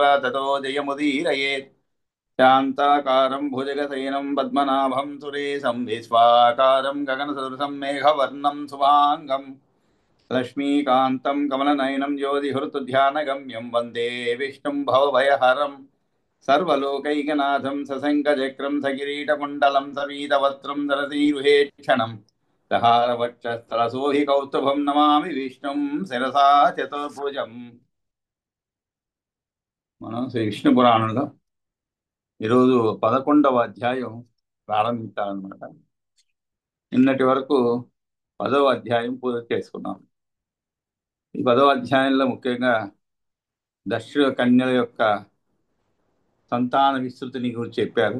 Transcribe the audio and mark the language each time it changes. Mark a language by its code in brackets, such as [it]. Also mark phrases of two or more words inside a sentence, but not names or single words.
[sa] ततो जयमुदीरयेत् शान्ताकारं भुजगशयनं पद्मनाभं सुरेशं विश्वाकारं गगनसदृशं मेघवर्णं शुभाङ्गं लक्ष्मीकान्तं कमलनयनं ज्योतिहृतध्यानगम्यं वन्दे विष्णुं भवभयहरं सर्वलोकैकनाथं सशङ्खचक्रं सकिरीटकुण्डलं सपीतवस्त्रं दरसीरुहेक्षणं दहारवक्षस्थलशोभि कौस्तुभं नमामि विष्णुं శిరసా చతుర్భుజం. [te] మనం శ్రీ విష్ణు పురాణంలో ఈరోజు 11వ అధ్యాయం ప్రారంభించాలన్నమాట. నిన్నటి వరకు 10వ అధ్యాయం పూర్తి చేసుకున్నాం. ఈ 10వ అధ్యాయంలో ముఖ్యంగా దక్షిణ కన్యల యొక్క సంతాన విస్తృతిని గురించి చెప్పారు.